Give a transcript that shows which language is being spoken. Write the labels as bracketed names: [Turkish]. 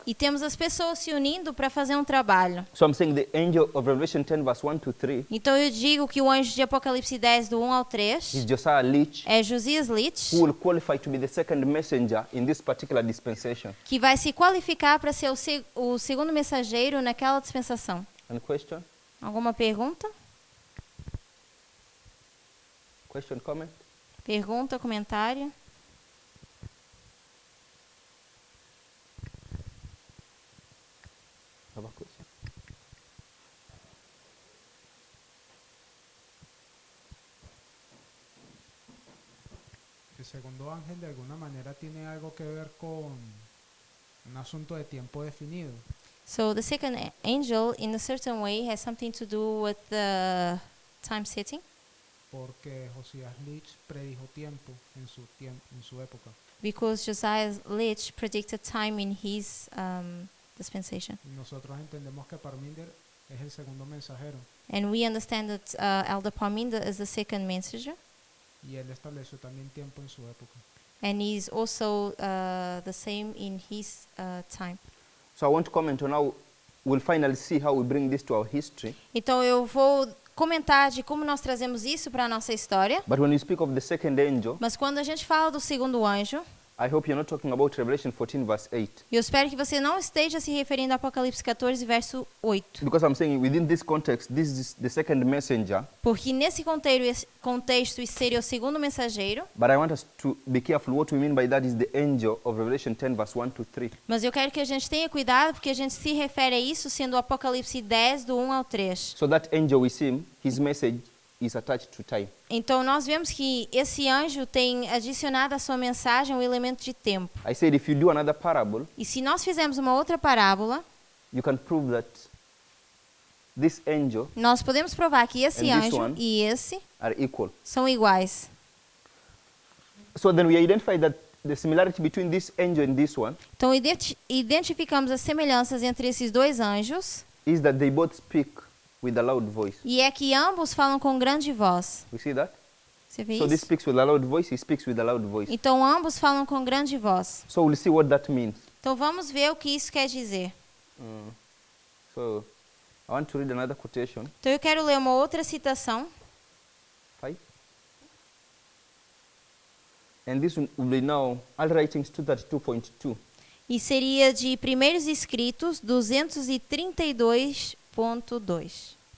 [Portuguese] e temos as pessoas se unindo para fazer um trabalho. [English] So I'm saying the angel of Revelation 10 verse 1 to 3 [Portuguese] Então eu digo que o anjo de Apocalipse 10, do 1 ao [English] is [Portuguese] 3, [English] Josiah Lich, [Portuguese] é Josias Litch, [English] who will qualify to be the second messenger in this particular dispensation. [Portuguese] que vai se qualificar para ser o segundo mensageiro naquela dispensação. [English] Any question? [Portuguese] Alguma pergunta? [English] Question, comment? [Portuguese] Pergunta, comentário? [English] Have a question? [Spanish] El segundo ángel de alguna manera tiene algo que ver con un asunto de tiempo definido, [English] So the second angel, in a certain way, has something to do with the time setting, [Spanish] porque Josías Lich predijo tiempo en su época. [English] because Josiah Litch predicted time in his dispensation. [Spanish] Y nosotros entendemos que Parminder es el segundo mensajero [English] And we understand that Elder Parminder is the second messenger, [Spanish] y él estableció también tiempo en su época. [English] and he's also the same in his time. So I want to comment on how we'll finally see how we bring this to our history. [Portuguese] Então eu vou comentar de como nós trazemos isso para a nossa história, [English] But when you speak of the second angel, [Portuguese] mas quando a gente fala do segundo anjo, [English] I hope you're not talking about Revelation 14 verse 8. [Portuguese] eu espero que você não esteja se referindo a Apocalipse 14, verso 8. [English] Because I'm saying within this context, this is the second messenger. [Portuguese] Porque nesse contexto isso seria o segundo mensageiro, [English] But I want us to be careful. What we mean by that is the angel of Revelation 10 verse 1 to 3. [Portuguese] mas eu quero que a gente tenha cuidado porque a gente se refere a isso sendo o Apocalipse 10, do 1 ao 3. [English] So that angel we see, his message is attached to time. [Portuguese] Então nós vemos que esse anjo tem adicionado à sua mensagem o elemento de tempo. [English] I said if you do another parable, [Portuguese] E se nós fizermos uma outra parábola, [English] you can prove that this angel [Portuguese] nós podemos provar que esse [English] And this [Portuguese] anjo [English] one? [Portuguese] e esse [English] are equal. [Portuguese] são iguais. [English] So then we identify that the similarity between this angel and this one [Portuguese] Então identificamos as semelhanças entre esses dois anjos [English] is that they both speak with a loud voice. [Portuguese] e é que ambos falam com grande voz. [English] We see that? [Portuguese] Você vê [English] So this [Portuguese] isso? [English] speaks with a loud voice, he speaks with a loud voice. [Portuguese] Então ambos falam com grande voz. [English] So we'll see what that means. [Portuguese] Então vamos ver o que isso quer dizer. [English] So I want to read another quotation. [Portuguese] Então eu quero ler uma outra citação. 5. [English] And this will be now All Writings 232.2. [Portuguese] E seria de Primeiros Escritos 232.2.